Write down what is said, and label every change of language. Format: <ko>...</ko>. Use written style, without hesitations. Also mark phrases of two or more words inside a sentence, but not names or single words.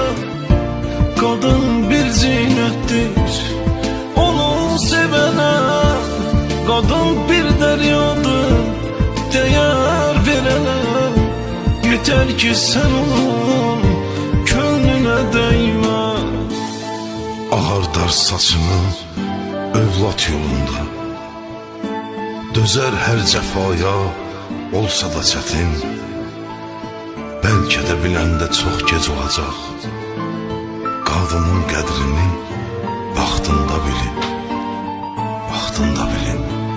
<tr>Kadın</tr> <az>bir zinətdir, onu sevənə. Kadın bir dəryadır, dəyər verənə.</az> <tr>Yeter ki sen onun könlüne değme.</tr> <az>Ağardar saçını övlad yolunda, dözer hər cəfaya, olsa da çətin. Bəlkə də biləndə çox gec olacaq. Qadının qədrini vaxtında bilin, vaxtında bilin.</az>